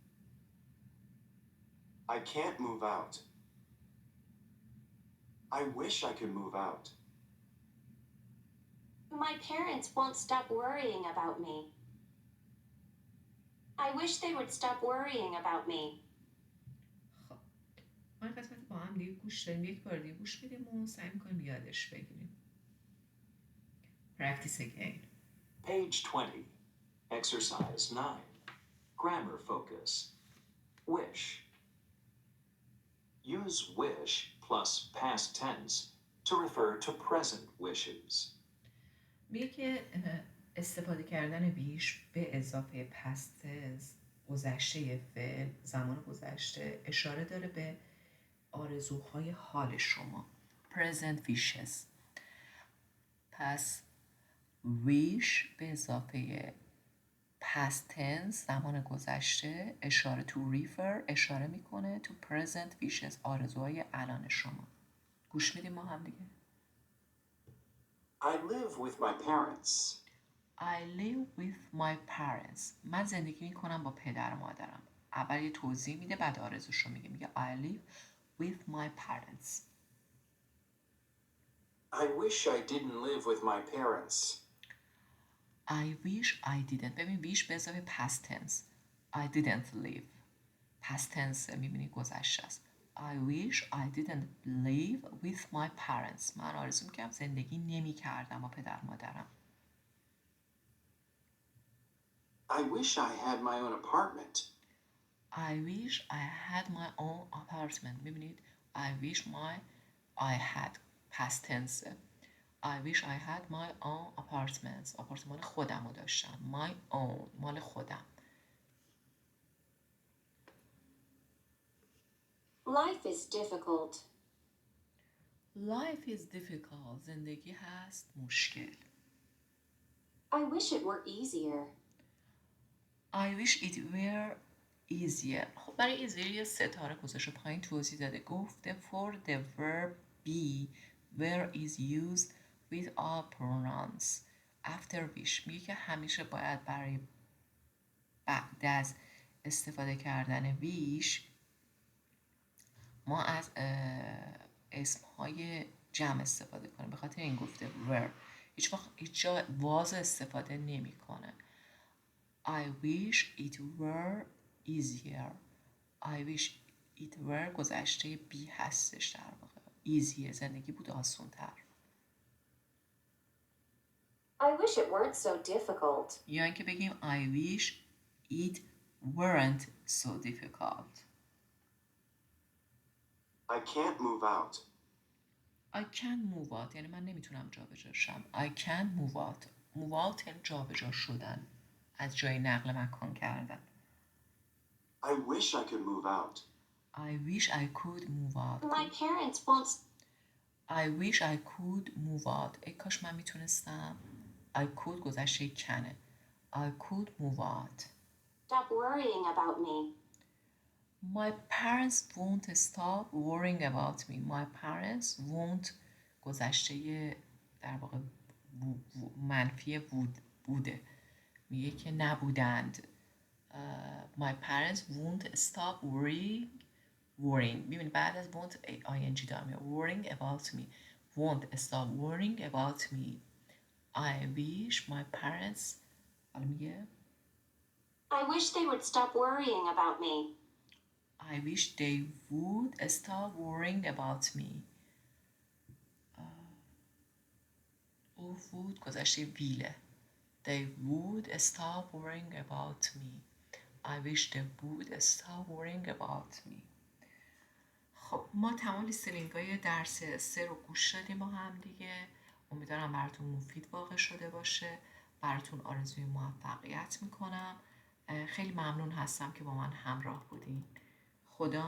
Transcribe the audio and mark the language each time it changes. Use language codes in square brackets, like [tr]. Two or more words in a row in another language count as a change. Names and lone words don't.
[en] I can't move out. I wish I could move out. My parents won't stop worrying about me. I wish they would stop worrying about me. [fa] خب ما این قسمت با هم دیگه گوش داریم، یک بار دیگه گوش میدیم و سعی میکنیم یادش بگیریم. [en] Practice again. Page 20. Exercise 9. Grammar focus. Wish. Use wish plus past tense to refer to present wishes. [fa] میگه که استفاده کردن بیش به اضافه [en] past tense [fa] گذشته فعل زمان گذشته اشاره داره به آرزوهای حال شما. [en] present wishes. [fa] پس wish به اضافه [en] past tense [fa] زمان گذشته اشاره [en] to refer [fa] اشاره میکنه [en] to present wishes [fa] آرزوهای الان شما. گوش میدیم ما هم دیگه. [en] I live with my parents. I live with my parents. [fa] من زندگی میکنم با پدر و مادرم. اول یه توضیح میده بعد آرزوش رو میگه [en] I live with my parents. I wish I didn't live with my parents. I wish I didn't. [fa] ببین wish به اضافه [en] past tense. I didn't live. past tense [fa] میبینی گذشته است. [en] I wish I didn't live with my parents. [fa] من آرزو میکنم زندگی نمی کردم با پدر مادرم. [en] I wish I had my own apartment. I wish I had my own apartment. میبینید I wish I had past tense. I wish I had my own apartment. [fa] آپارتمان خودم رو داشتم. [en] My own [fa] مال خودم. [en] Life is difficult. Life is difficult. [fa] زندگی هست مشکل. [en] I wish it were easier. I wish it were easier. [fa] خب برای easier یه ستاره گذاشته پایین توضیح داده. [en] گفته for the verb be where is used with all pronouns after wish. [fa] میگه که همیشه باید برای بعد از استفاده کردن wish ما از اسمهای جمع استفاده کنیم. به خاطر این گفته were. هیچ جا was استفاده نمی کنه. [en] I wish it were easier. I wish it were گذشته be [fa] هستش در واقع. easier زندگی بود آسان تر. [en] I wish it weren't so difficult. [fa] یا اینکه بگیم [en] I wish it weren't so difficult. I can't move out. I can't move out [fa] یعنی من نمیتونم جابجا شم. [en] I can't move out. move out [fa] یعنی جابجا شدن. از جای نقل مکان کردن. [en] I wish I could move out. I wish I could move out. My parents won't. I wish I could move out. [fa] ای کاش من میتونستم. [en] I could [fa] گذشته کنه. [en] I could move out. Stop worrying about me. My parents won't stop worrying about me. My parents won't [fa] گذشته در واقع منفی بوده. میگه که نبودند. [en] My parents won't stop worrying. [fa] ببینید بعد از won't ing دارم میاد. [en] worrying about me. won't stop worrying about me. I wish my parents [fa] حالا میگه [en] I wish they would stop worrying about me. I wish they would stop worrying about me. [fa] او would گذشته ویله. [en] They would stop worrying about me. I wish they would stop worrying about me. [fa] خب ما تمام لیستلینگ های درس 3 رو گوش دادیم با هم دیگه. امیدوارم براتون مفید واقع شده باشه. براتون آرزوی موفقیت میکنم. خیلی ممنون هستم که با من همراه بودین.